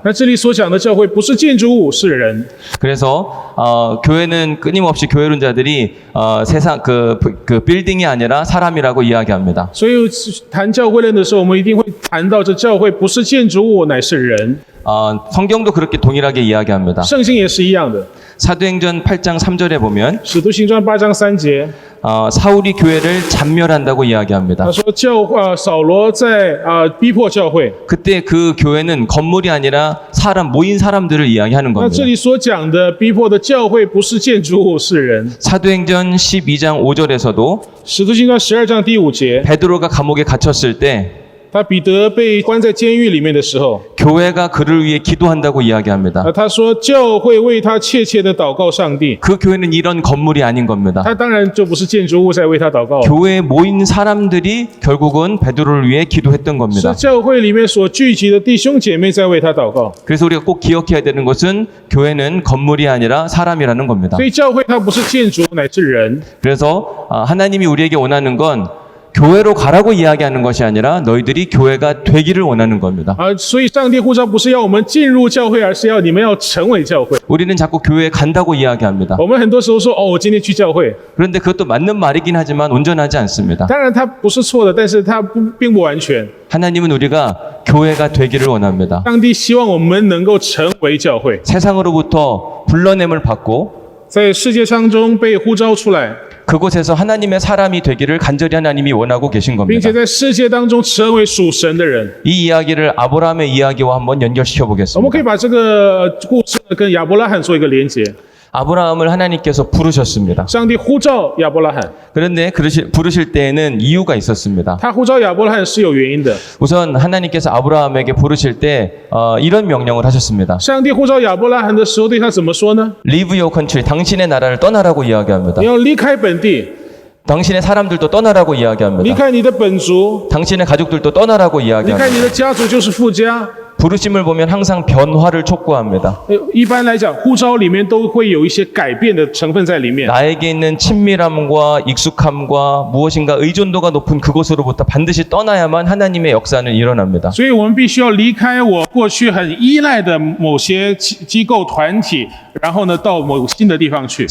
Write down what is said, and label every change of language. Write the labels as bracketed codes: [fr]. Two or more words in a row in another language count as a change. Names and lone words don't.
[zh] 那这里所讲的教会不是建筑物，是人。 [ko] 그래서 교회는 끊임없이 교회론자들이 세상 그 빌딩이 아니라 사람이라고 이야기합니다. [zh] 所以谈教会论的时候，我们一定会谈到这教会不是建筑物，乃是人。 [ko] 성경도 그렇게 동일하게 이야기합니다. [zh] 圣经也是一样的。 [ko] 사도행전 8장 3절에 보면 [zh] 使徒行传8章3节， [ko] 사울이 교회를 잔멸한다고 이야기합니다. [zh] 他说扫罗在逼迫教会。 [ko] 그때 그 교회는 건물이 아니라 모인 사람들을 이야기하는 [zh] 那 [ko] 겁니다. [zh] 这里所讲的逼迫的教会不是建筑物，是人。 [ko] 사도행전 12장 5절에서도 [zh] 使徒行传12章第5节， [ko] 베드로가 감옥에 갇혔을 때 [zh] 他彼得被关在监狱里面的时候， [ko] 교회가 그를 위해 기도한다고 이야기합니다. [zh] 他说教会为他切切的祷告上帝。 [ko] 그 교회는 이런 건물이 아닌 겁니다. [zh] 他当然就不是建筑物在为他祷告， [ko] 교회에 모인 사람들이 결국은 베드로를 위해 기도했던 [zh] 是 [ko] 겁니다. [zh] 教会里面所聚集的弟兄姐妹在为他祷告。 [ko] 그래서 우리가 꼭 기억해야 되는 것은 교회는 건물이 아니라 사람이라는 겁니다. [zh] 所以教会它不是建筑，乃是人。 [ko] 그래서 하나님이 우리에게 원하는 건 교회로 가라고 이야기하는 것이 아니라 너희들이 교회가 되기를 원하는 겁니다. [zh] 所以上帝呼召不是要我们进入教会，而是要你们要成为教会。 [ko] 우리는 자꾸 교회에 간다고 이야기합니다. [zh] 我们很多时候说我今天去教会， [ko] 그런데 그것도 맞는 말이긴 하지만 온전하지 않습니다. [zh] 当然它不是错的，但是它并不完全。 [ko] 하나님은 우리가 교회가 되기를 원합니다. [zh] 上帝希望我们能够成为教会， [ko] 세상으로부터 불러냄을 받고 [zh] 在世界当中被呼召出来， [ko] 그곳에서 하나님의 사람이 되기를 간절히 하나님이 원하고 계신 [zh] 并 [ko] 겁니다. [zh] 且在世界当中成为属神的人。 [ko] 이 이야기를 아브라함의 이야기와 한번 연결시켜 [zh] 我们可 [ko] 보겠습니다. [zh] 以把这个故事跟亚伯拉罕做一个连结。 [ko] 아브라함을 하나님께서 부르셨습니다. [zh] 上帝呼召亚伯拉罕， [ko] 그런데 부르실 때에는 이유가 있었습니다. [zh] 他呼召亚伯拉罕是有原因的。 [ko] 우선 하나님께서 아브라함에게 부르실 때 이런 명령을 하셨습니다. [zh] 上帝呼召亚伯拉罕的时候，对他怎么说呢？ [en] Leave your country, [ko] 당신의 나라를 떠나라고 이야기합니다. [zh] 你要离开本地， [ko] 당신의 사람들도 떠나라고 [zh] 离 [ko] 이야기합니다. [zh] 开你的本族， [ko] 당신의 가족들도 떠나라고 [zh] 离开 [ko] 이야기합니다. [zh] 你的家族就是父家。 [ko] 부르심을 보면 항상 변화를 촉구합니다. [zh] 一般来讲，呼召里面都会有一些改变的成分在里面。 [ko] 나에게 있는 친밀함과 익숙함과 무엇인가 의존도가 높은 그곳으로부터 반드시 떠나야만 하나님의 역사는 일어납니다. [zh] 所以我们必须要离开我过去很依赖的某些机构团体，然后呢，到某新的地方去。